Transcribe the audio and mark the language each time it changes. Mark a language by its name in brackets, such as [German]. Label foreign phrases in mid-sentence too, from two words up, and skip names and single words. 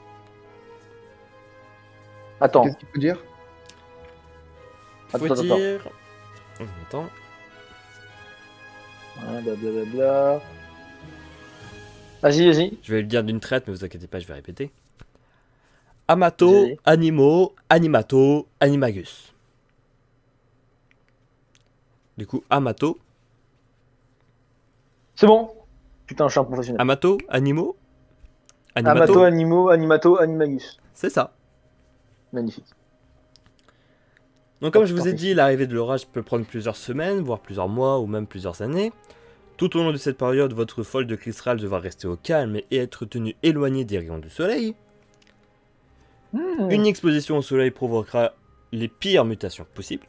[French] Attends. Qu'est-ce qu'il faut dire? Faut Attends. dire... Attends. Blablabla. Vas-y. Je vais le dire d'une traite, mais vous inquiétez pas, je vais répéter. Amato, Vas-y. animo, animato, animagus. Du coup, amato, C'est bon. Putain, je suis un professionnel. amato, animo, Amato, animato. Animo, Animato, Animagus. C'est ça. Magnifique. Donc comme je vous ai Parfait. dit, l'arrivée de l'orage peut prendre plusieurs semaines, voire plusieurs mois, ou même plusieurs années. Tout au long de cette période, votre folle de cristal devra rester au calme et être tenue éloignée des rayons du soleil. Une exposition au soleil provoquera les pires mutations possibles.